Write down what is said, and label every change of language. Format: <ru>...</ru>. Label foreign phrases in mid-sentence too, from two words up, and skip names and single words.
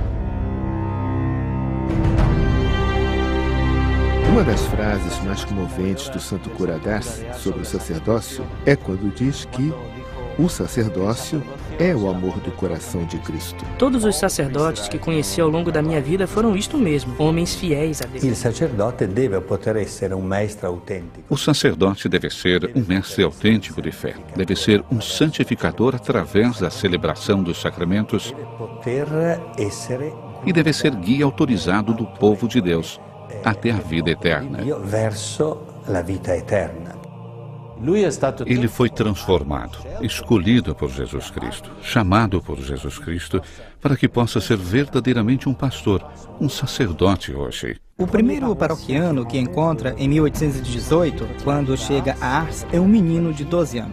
<pt>Uma das frases mais comoventes do santo cura d'Ars sobre o sacerdócio é quando diz que o sacerdócio é o amor do coração de Cristo. Todos os sacerdotes que conheci ao longo da minha vida foram isto mesmo, homens fiéis a Deus.</pt> <it>Il sacerdote deve poter essere un maestro autentico.</it> <pt>O sacerdote deve ser um mestre autêntico de fé. Deve ser um santificador através da celebração dos sacramentos e deve ser guia autorizado do povo de Deus até a vida eterna.</pt> <it>Verso la vita eterna.</it> <pt>Ele foi transformado, escolhido por Jesus Cristo, chamado por Jesus Cristo, para que possa ser verdadeiramente um pastor, um sacerdote hoje. O primeiro paroquiano que encontra em 1818, quando chega a Ars, é um menino de 12 anos.</pt>